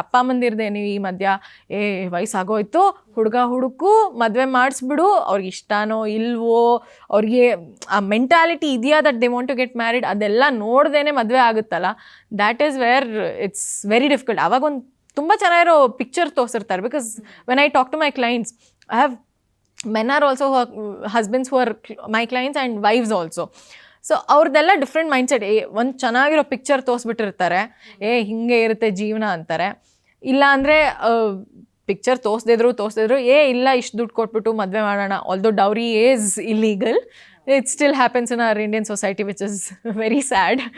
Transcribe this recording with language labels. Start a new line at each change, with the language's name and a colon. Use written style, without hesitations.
Kannada: ಅಪ್ಪ ಅಮ್ಮಂದಿರ್ದೆ ನೀವು ಈ ಮಧ್ಯ ವಯಸ್ಸಾಗೋಯ್ತು, ಹುಡುಗ ಹುಡುಕು ಮದುವೆ ಮಾಡಿಸ್ಬಿಡು, ಅವ್ರಿಗೆ ಇಷ್ಟನೋ ಇಲ್ವೋ, ಅವ್ರಿಗೆ ಆ ಮೆಂಟಾಲಿಟಿ ಇದೆಯಾ
English: that they want to get married,
Kannada: ಅದೆಲ್ಲ ನೋಡ್ದೇನೆ ಮದುವೆ ಆಗುತ್ತಲ್ಲ,
English: That is where it's very difficult.
Kannada: ಆವಾಗ ಒಂದು ತುಂಬ ಚೆನ್ನಾಗಿರೋ picture ತೋರಿಸಿರ್ತಾರೆ.
English: Because when I talk to my clients, I have men are also husbands who are my clients and wives also.
Kannada: So ಅವ್ರದ್ದೆಲ್ಲ different mindset. ಒಂದು ಚೆನ್ನಾಗಿರೋ ಪಿಕ್ಚರ್ ತೋರಿಸ್ಬಿಟ್ಟಿರ್ತಾರೆ, ಹಿಂಗೆ ಇರುತ್ತೆ ಜೀವನ ಅಂತಾರೆ. ಇಲ್ಲ ಅಂದರೆ ಪಿಕ್ಚರ್ ತೋರಿಸ್ದಿದ್ರು ಇಲ್ಲ ಇಷ್ಟು ದುಡ್ಡು ಕೊಟ್ಬಿಟ್ಟು ಮದುವೆ ಮಾಡೋಣ,
English: Although dowry is illegal, it still happens in our Indian society, which is very sad.